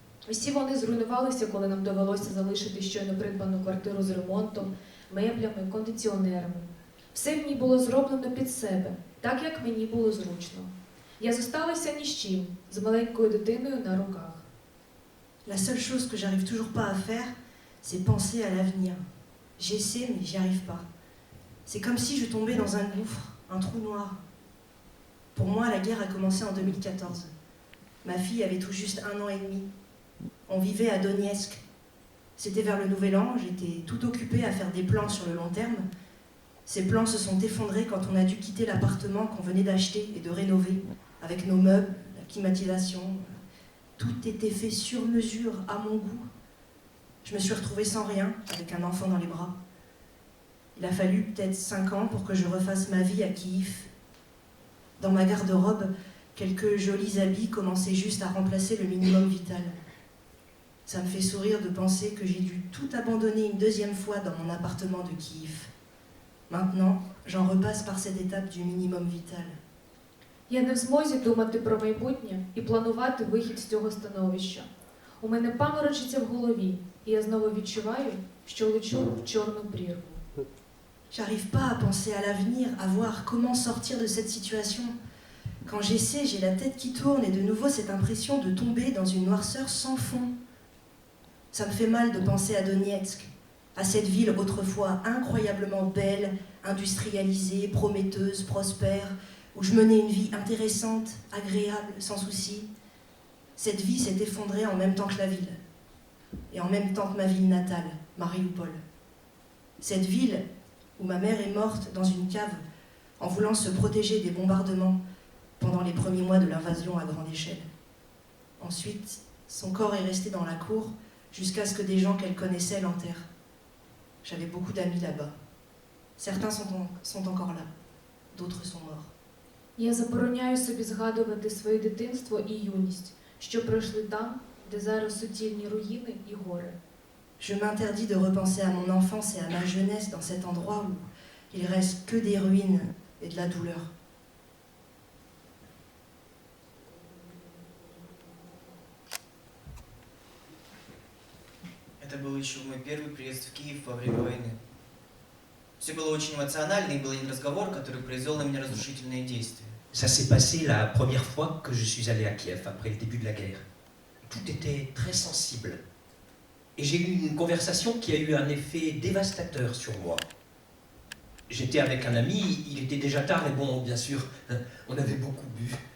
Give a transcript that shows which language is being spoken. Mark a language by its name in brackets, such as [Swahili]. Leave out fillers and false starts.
[Ukrainian] Усі вони зруйнувалися, коли нам довелося залишити щойно придбану квартиру з ремонтом, меблями, кондиціонерами. Все в ній було зроблено під себе, так, як мені було зручно. Я зосталася ні з чим, з маленькою дитиною на руках. [French] La seule chose que j'arrive toujours pas à faire, c'est penser à l'avenir. J'essaie, mais j'y arrive pas. C'est comme si je tombais dans un gouffre, un trou noir. Pour moi, la guerre a commencé en 2014. Ma fille avait tout juste 1 an et demi. On vivait à Donetsk. C'était vers le Nouvel An, j'étais tout occupée à faire des plans sur le long terme. Ces plans se sont effondrés quand on a dû quitter l'appartement qu'on venait d'acheter et de rénover, avec nos meubles, la climatisation. Tout était fait sur mesure, à mon goût. Je me suis retrouvée sans rien, avec un enfant dans les bras. Il a fallu peut-être 5 ans pour que je refasse ma vie à Kiev. Dans ma garde-robe, quelques jolis habits commençaient juste à remplacer le minimum vital. Ça me fait sourire de penser que j'ai dû tout abandonner une 2e fois dans mon appartement de Kiev. Maintenant, j'en repasse par cette étape du minimum vital. [Ukrainian] Я не в змозі думати про майбутнє і планувати вихід з цього становища. У мене паморочиться в голові, і я знову відчуваю, що лечу в чорну прірву. [French] J'arrive pas à penser à l'avenir, à voir comment sortir de cette situation. Quand j'essaie, j'ai la tête qui tourne et de nouveau cette impression de tomber dans une noirceur sans fond. Ça me fait mal de penser à Donetsk, à cette ville autrefois incroyablement belle, industrialisée, prometteuse, prospère, où je menais une vie intéressante, agréable, sans souci. Cette vie s'est effondrée en même temps que la ville, et en même temps que ma ville natale, Mariupol. Cette ville où ma mère est morte dans une cave en voulant se protéger des bombardements, pendant les premiers mois de l'invasion à grande échelle. Ensuite, son corps est resté dans la cour jusqu'à ce que des gens qu'elle connaissait l'enterrent. J'avais beaucoup d'amis là-bas. Certains sont encore là, d'autres sont morts. [Ukrainian] Я забороняю собі згадувати своє дитинство і юність, що пройшли там, де зараз суцільні руїни і гори. [French] Je m'interdis de repenser à mon enfance et à ma jeunesse dans cet endroit où il reste que des ruines et de la douleur. [Russian] Это был еще мой первый приезд в Киев во время войны. Все было очень эмоционально, и был один разговор, который произвел на меня разрушительные действия. [French] Ça s'est passé la première fois que je suis allé à Kiev après le début de la guerre. Tout était très sensible. Et j'ai eu une conversation qui a eu un effet dévastateur sur moi. J'étais avec un ami, il était déjà tard et bon, bien sûr, on avait beaucoup bu.